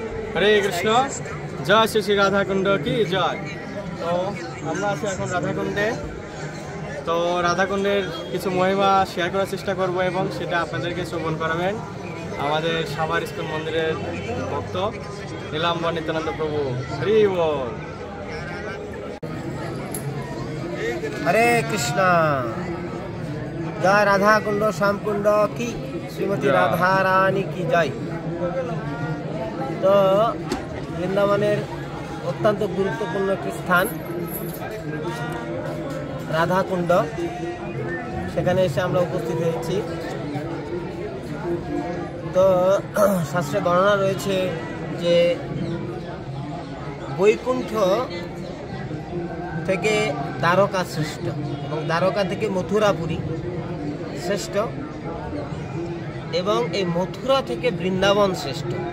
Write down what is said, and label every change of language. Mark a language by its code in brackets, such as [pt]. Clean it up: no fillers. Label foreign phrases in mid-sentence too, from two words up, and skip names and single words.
[bn] হরে কৃষ্ণ, জয় শ্রী শ্রী রাধাকুণ্ড কি জয়। তো আমরা আছি এখন রাধাকুণ্ডে। তো রাধাকুণ্ডের কিছু মহিমা শেয়ার করার চেষ্টা করব এবং সেটা আপনাদেরকে শ্রবণ করাবেন আমাদের সাভার ইস্কন মন্দিরের ভক্ত নীলাম্বর নিত্যানন্দ প্রভু। হরি বল। [hi] हरे कृष्णा। जय राधा कुंड श्याम कुंड की श्रीमती राधा रानी की जय। [bn] तो বৃন্দাবনের অত্যন্ত গুরুত্বপূর্ণ একটি স্থান রাধা কুণ্ড, সেখানে এসে আমরা উপস্থিত হয়েছি। তো শাস্ত্রে বর্ণনা রয়েছে যে বৈকুণ্ঠ থেকে দ্বারকা শ্রেষ্ঠ এবং দ্বারকা থেকে মথুরাপুরী শ্রেষ্ঠ এবং এই মথুরা থেকে বৃন্দাবন শ্রেষ্ঠ।